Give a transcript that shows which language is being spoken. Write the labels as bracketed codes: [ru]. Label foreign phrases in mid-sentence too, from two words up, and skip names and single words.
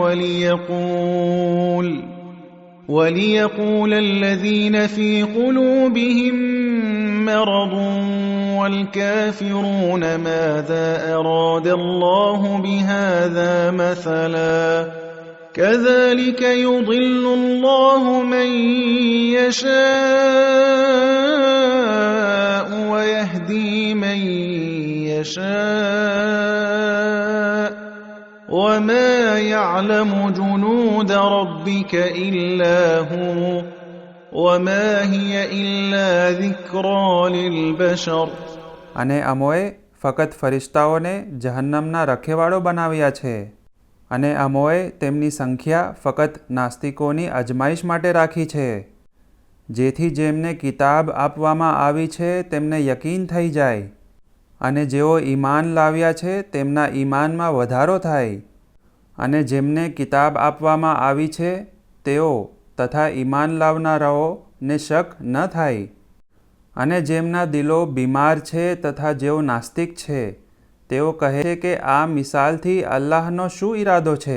[ar] وليقول الذين في قلوبهم مرض والكافرون ماذا أراد الله بهذا مثلا كذلك يضل الله من يشاء ويهدي من يشاء وما يعلم جنود ربك إلا هو وما هي إلا ذكرى للبشر [gu] અને અમોએ ફક્ત ફરિશ્તાઓને જહન્નમના રખેવાળો બનાવ્યા છે અને અમોએ તેમની સંખ્યા ફક્ત નાસ્તિકોની અજમાઈશ માટે રાખી છે, જેથી જેમને કિતાબ આપવામાં આવી છે તેમને યકીન થઈ જાય અને જેઓ ઈમાન લાવ્યા છે તેમના ઈમાનમાં વધારો થાય અને જેમને કિતાબ આપવામાં આવી છે તેઓ તથા ઈમાન લાવનારાઓને શક ન થાય અને જેમના દિલો બીમાર છે તથા જેઓ નાસ્તિક છે તેઓ કહે છે કે આ મિસાલથી અલ્લાહનો શું ઈરાદો છે?